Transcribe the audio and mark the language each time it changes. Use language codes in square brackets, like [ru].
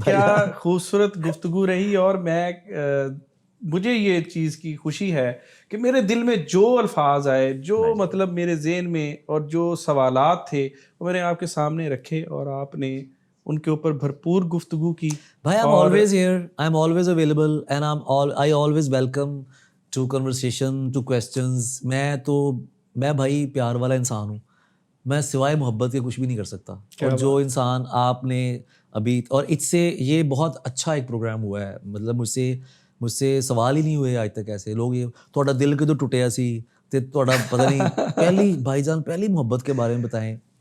[ur] کیا خوبصورت گفتگو رہی. اور میں مجھے یہ چیز کی خوشی ہے کہ میرے دل میں جو الفاظ آئے, جو مطلب میرے ذہن میں, اور جو سوالات تھے وہ میں نے آپ کے سامنے رکھے, اور آپ نے ان کے اوپر بھرپور گفتگو کی. بھائی [en] I'm always here, I'm always available, and I always welcome to conversation, to questions. [ur] میں بھائی پیار والا انسان ہوں. میں سوائے محبت کے کچھ بھی نہیں کر سکتا. اور جو انسان آپ نے ابھی, اور اس سے یہ بہت اچھا ایک پروگرام ہوا ہے. مطلب مجھ سے سوال ہی نہیں ہوئے آج تک ایسے لوگ. یہ تھوڑا [pa] دل کدو ٹوٹیا سی تے [ur] تھوڑا پتہ نہیں پہلی بھائی جان پہلی محبت کے بارے میں بتائیں.